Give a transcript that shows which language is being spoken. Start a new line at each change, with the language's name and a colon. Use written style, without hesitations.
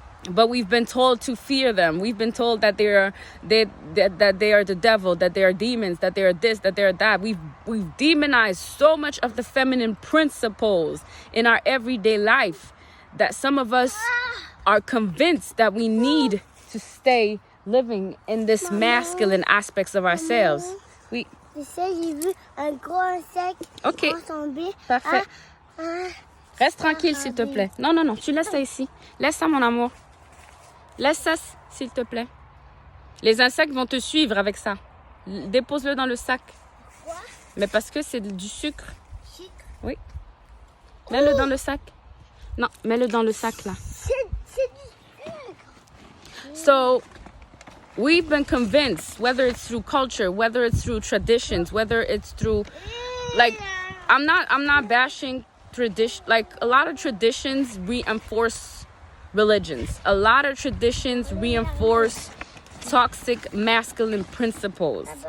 English: But we've been told to fear them. We've been told that they are the devil, that they are demons, that they are this, that they are that. We've demonized so much of the feminine principles in our everyday life that some of us are convinced that we need to stay living in this masculine aspects of ourselves.
French: Oui. Tu sais, j'ai vu un gros insecte tomber. Parfait. Reste tranquille, s'il te plaît. Non, tu laisses ça ici. Laisse ça, mon amour. Laisse ça, s'il te plaît. Les insectes vont te suivre avec ça. Dépose-le dans le sac. Quoi? Mais parce que c'est du sucre. Sucre? Oui. Mets-le dans le sac. Non, mets-le dans le sac, là. C'est du sucre.
English: So, we've been convinced, whether it's through culture, whether it's through traditions, whether it's through, like, I'm not bashing tradition. Like, a lot of traditions reinforce religions. A lot of traditions reinforce toxic masculine principles.